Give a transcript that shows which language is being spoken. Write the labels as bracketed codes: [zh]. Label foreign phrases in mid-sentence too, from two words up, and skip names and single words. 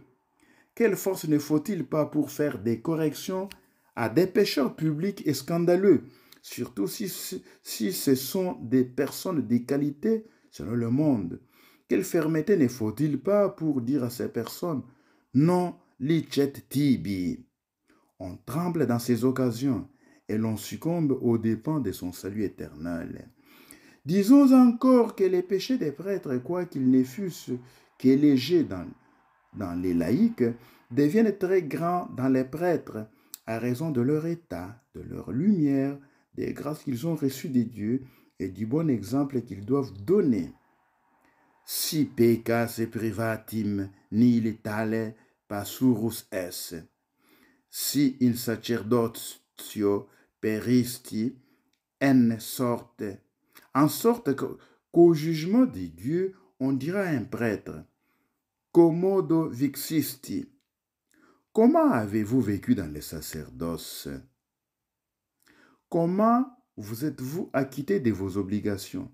[fr] Quelle force ne faut-il pas pour faire des corrections à des pécheurs publics et scandaleux, surtout si ce sont des personnes de qualité selon le monde. Quelle fermeté ne faut-il pas pour dire à ces personnes « [la] non licet tibi ». [fr] On tremble dans ces occasions et l'on succombe aux dépens de son salut éternel. Disons encore que les péchés des prêtres, quoiqu'ils ne fussent que légers dans les laïcs, deviennent très grands dans les prêtres à raison de leur état, de leur lumière, des grâces qu'ils ont reçues de Dieu et du bon exemple qu'ils doivent donner. [la] Si peccas privatim nihil tale passurus esse, si in sacerdotio peristi [fr] en sorte qu'au jugement de Dieu, on dira à un prêtre, [la] commodo vixisti. [fr] Comment avez-vous vécu dans le sacerdoce? Comment vous êtes-vous acquitté de vos obligations?